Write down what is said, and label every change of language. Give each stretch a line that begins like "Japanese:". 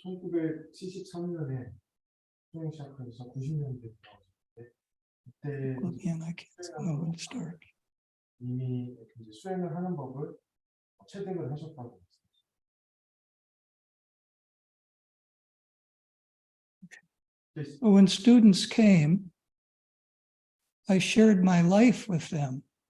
Korean: 1973년에 수행 시작해서 90년대 들어왔을 때
English: Again, I can't know when to start.
Korean: 이미 이제 수행을 하는 법을 체득을 하셨다고 했습니다.
English: But when students came, I shared my life with them.